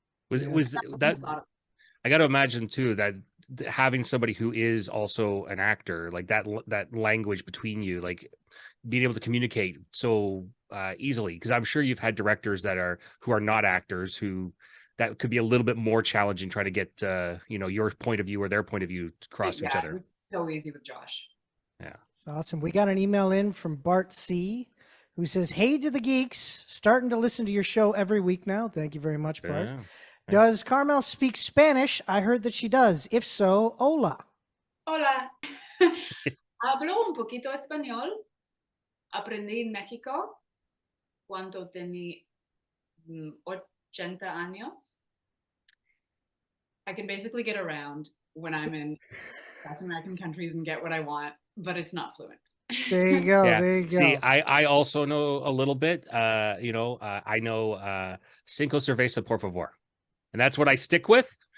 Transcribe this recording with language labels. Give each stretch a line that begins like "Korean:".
English: Was that, I got to imagine too, that having somebody who is also an actor, like that language between you, like being able to communicate so easily, because I'm sure you've had directors who are not actors, who that could be a little bit more challenging trying to get you know, your point of view or their point of view across to each other. It's so easy with Josh. Yeah, it's awesome. We got an email in from Bart C, who says, hey to the geeks, starting to listen to your show every week now. Thank you very much, Bart. Yeah. Does Carmel speak Spanish? I heard that she does. If so, hola.
Spanish: Hola. Hablo un poquito español. Aprendí en México cuando tenía 80 años.
English: I can basically get around when I'm in South American countries and get what I want, but it's not fluent. There you go. Yeah. There you go. See, I also know a little bit. You know, I know
Spanish: cinco cerveza por favor,
English: and that's what I stick with.